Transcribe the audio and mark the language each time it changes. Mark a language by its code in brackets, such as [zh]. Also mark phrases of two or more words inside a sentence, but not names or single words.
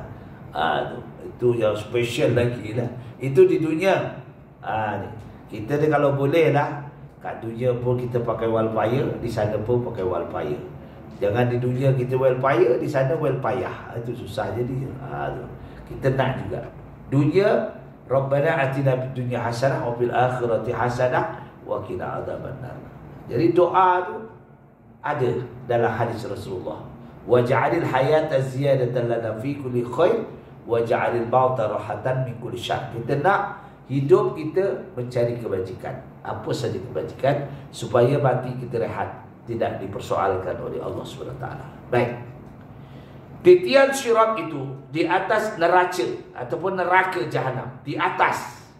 [ms] Itu yang special lagi lah. Itu di dunia. Kita ni kalau boleh lah, kat dunia pun kita pakai Welfire, di sana pun pakai Welfire. Jangan di dunia kita Welfire, di sana Welpayah. Itu susah jadi. Kita nak juga dunia, [ar] ربنا آتنا في الدنيا حسنة وفي الآخرة حسنة وقنا عذاب النار. [ms] Jadi doa tu ada dalam hadis Rasulullah. [ar] واجعل الحياة زيادة لنا في كل خير واجعل الموت راحة من كل شر. [ms] Kita nak hidup kita mencari kebajikan, apa saja kebajikan, supaya mati kita rehat, tidak dipersoalkan oleh Allah SWT. Baik. Titian syirat itu di atas neraca ataupun neraka jahanam, di atas.